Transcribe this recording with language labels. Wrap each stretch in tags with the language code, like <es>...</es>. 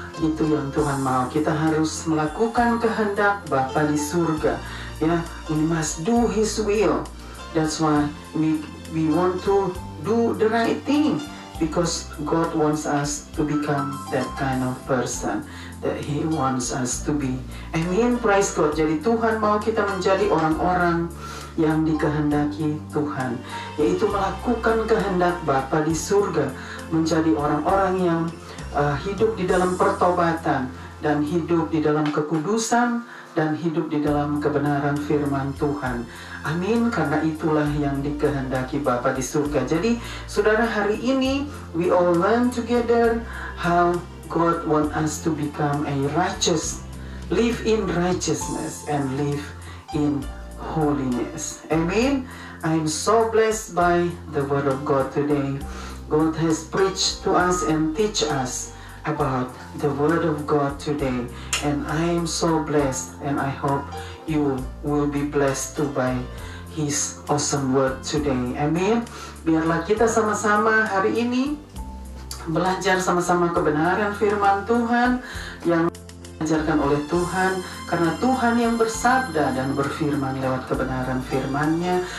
<id>Itu yang Tuhan mau. Kita harus melakukan kehendak Bapa di surga. Ya,</id> <en>we must do His will. That's why we want to do the right thing. Because God wants us to become that kind of person that He wants us to be. Amen, praise God.</en> <id>Jadi Tuhan mau kita menjadi orang-orang yang dikehendaki Tuhan, yaitu melakukan kehendak Bapa di surga, menjadi orang-orang yang hidup di dalam pertobatan dan hidup di dalam kekudusan dan hidup di dalam kebenaran firman Tuhan. Amin, karena itulah yang dikehendaki Bapa di surga. Jadi, saudara, hari ini</id> <en>we all learn together how God want us to become a righteous, live in righteousness and live in holiness. Amen. I'm so blessed by the word of God today. God has preached to us and teach us about the word of God today, and I am so blessed, and I hope you will be blessed too by His awesome word today.</en> <id>Amin. Biarlah kita sama-sama hari ini belajar sama-sama kebenaran firman Tuhan yang diajarkan oleh Tuhan, karena Tuhan yang bersabda dan berfirman lewat kebenaran firman-Nya.</id>